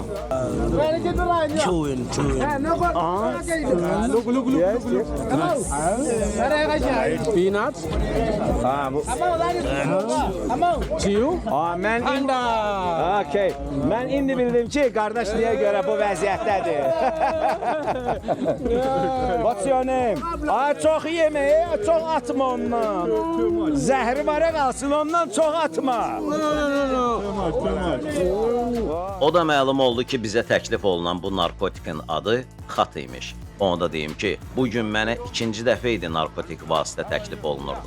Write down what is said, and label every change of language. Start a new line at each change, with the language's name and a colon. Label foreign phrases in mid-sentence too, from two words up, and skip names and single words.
English: Chewing. Peanuts. Chew. Okay.
Azerbaijani: Mən indi bildim ki, qardaş niyə görə bu vəziyyətdədir.
English: What's your name?
Azerbaijani: Çox yeme, çox atma ondan. Zəhri bara qalsın, ondan çox atma. O da məlum oldu ki, bizə təklif olunan bu narkotikin adı xat imiş. Onu da deyim ki, bugün mənə ikinci dəfə idi narkotik vasitə təklif olunurdu.